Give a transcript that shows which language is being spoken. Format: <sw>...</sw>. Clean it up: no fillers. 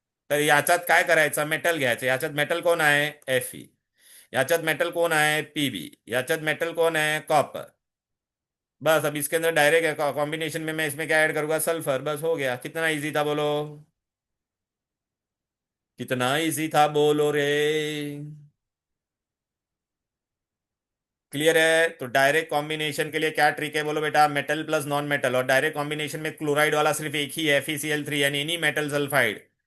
<mr>तर याच्यात काय करायचं, मेटल घ्यायचं. याच्यात मेटल कोण आहे, Fe. याच्यात मेटल</mr> <hi>कौन है,</hi> <mr>Pb. याच्यात</mr> <hi>मेटल कौन है, कॉपर. बस अब इसके अंदर डायरेक्ट कॉम्बिनेशन में मैं इसमें क्या ऐड करूंगा, सल्फर, बस हो गया। कितना इजी था बोलो, कितना इजी था बोलो रे। क्लियर है। तो डायरेक्ट कॉम्बिनेशन के लिए क्या ट्रिक है बोलो बेटा, मेटल प्लस नॉन मेटल, और डायरेक्ट कॉम्बिनेशन में क्लोराइड वाला सिर्फ एक ही है, FeCl3, यानी एनी मेटल सल्फाइड।</hi>